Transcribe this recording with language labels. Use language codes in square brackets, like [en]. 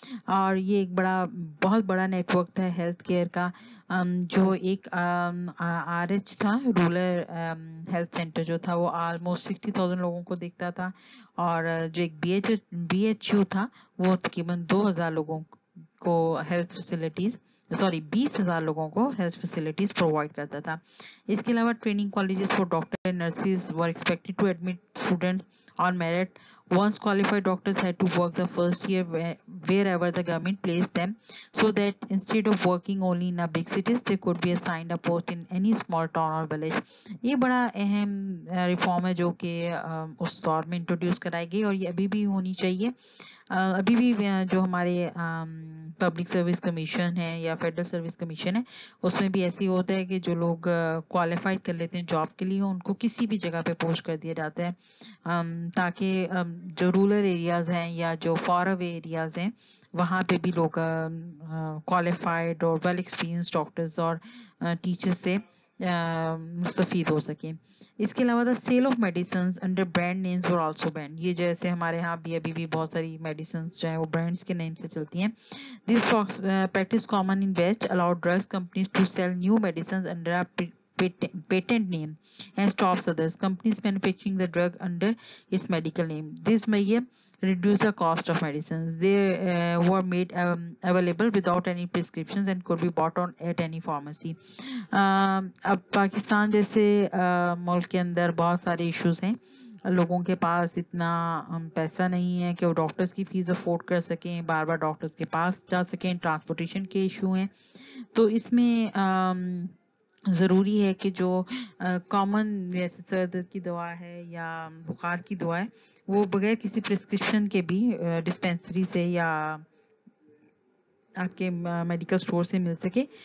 [ur] اور یہ ایک بہت بڑا نیٹ ورک تھا ہیلتھ کیئر کا, جو ایک RH تھا رورل ہیلتھ سینٹر جو تھا وہ آلموسٹ 60,000 لوگوں کو دیکھتا تھا, اور جو ایک BHU تھا وہ تقریباً 2,000 لوگوں کو ہیلتھ فیسلٹیز 20,000 لوگوں کو ہیلتھ فیسلٹیز پرووائڈ کرتا تھا. اس کے علاوہ [en] Training colleges for doctor and nurses were expected to admit students on merit. Once qualified doctors had to work the first year wherever the government placed them, so that instead of working only in a big cities, they could be assigned a post in any small town or village. [ur] یہ بڑا اہم reform ہے جو کہ اس دور میں introduce کرائی گئی, اور یہ ابھی بھی ہونی چاہیے. ابھی بھی جو ہمارے پبلک سروس کمیشن ہے یا فیڈرل سروس کمیشن ہے اس میں بھی ایسی ہوتا ہے کہ جو لوگ کوالیفائڈ کر لیتے ہیں جاب کے لیے ان کو کسی بھی جگہ پہ پوسٹ کر دیا جاتا ہے, تاکہ جو رورل ایریاز ہیں یا جو فار اوے ایریاز ہیں وہاں پہ بھی لوگ کوالیفائڈ اور ویل ایکسپیرینس ڈاکٹرز اور ٹیچرز سے مستفید ہو سکیں. اس کے علاوہ [en] Sale of medicines under brand names were also banned. [ur] یہ جیسے ہمارے ہاں بھی ابھی بھی بہت ساری میڈیسنز جو ہیں وہ برانڈس کے نیم سے چلتی ہیں. [en] This practice common in west allowed drugs companies to sell new medicines under patent name and stops others companies manufacturing the drug under its medical name. This may reduce the cost of medicines. They were made available without any prescriptions and could be bought on at any pharmacy. [ur] اب پاکستان جیسے ملک کے اندر بہت سارے issues ہیں لوگوں کے پاس اتنا پیسہ نہیں ہے کہ وہ ڈاکٹرز کی فیس افورڈ کر سکیں، بار بار ڈاکٹرز کے پاس جا سکیں، ٹرانسپورٹیشن کے ایشو ہیں. تو اس میں ضروری ہے کہ جو کامن جیسے سر درد کی دوا ہے یا بخار کی دوا ہے وہ بغیر کسی پرسکرپشن کے بھی ڈسپینسری سے یا آپ کے میڈیکل اسٹور سے مل سکے.